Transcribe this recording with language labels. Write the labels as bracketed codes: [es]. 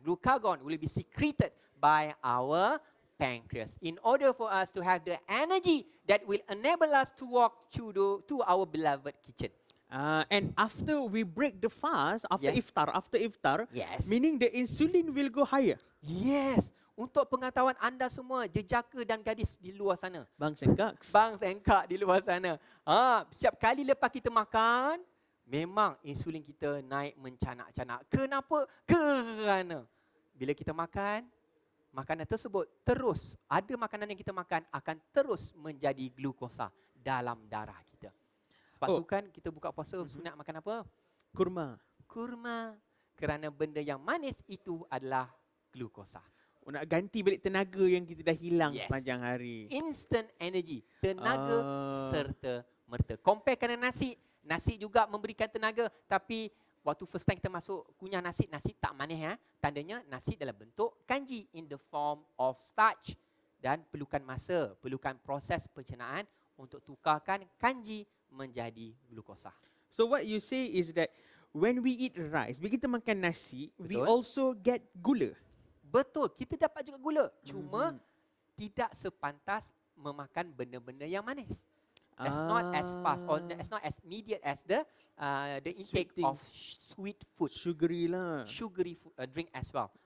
[en] Glukagon will be secreted by our pancreas in order for us to have the energy that will enable us to walk to our beloved kitchen. And after we break the fast, after iftar, Yes. meaning the insulin will go higher. Yes. [ms] Untuk pengetahuan anda semua, jejaka dan gadis di luar sana. Bangs and Kaks. Bangs and kak di luar sana. Setiap kali lepas kita makan, memang insulin kita naik mencanak-canak. Kenapa? Kerana bila kita makan, makanan tersebut terus, ada makanan yang kita makan akan terus menjadi glukosa dalam darah kita. Sebab tu kan kita buka puasa sunat makan apa? Kurma. Kurma. Kerana benda yang manis itu adalah glukosa. Nak ganti balik tenaga yang kita dah hilang Yes. sepanjang hari. [en] Instant energy, [ms] tenaga serta merta. Comparekan dengan nasi. Nasi juga memberikan tenaga, tapi waktu first time kita masuk kunyah nasi tak manis. Tandanya nasi dalam bentuk kanji [en] in the form of starch. [ms] Dan perlukan masa, perlukan proses pencernaan untuk tukarkan kanji menjadi glukosa. [en] So what you say is that when we eat rice, [ms] bila kita makan nasi, [en] we [ms] Betul. [en] also get gula. [ms] Betul, kita dapat juga gula. Cuma tidak sepantas memakan benda-benda yang manis. [en] It's not as fast or it's not as immediate as the intake Sweet of sweet food, Sugary lah. sugary food, drink as well.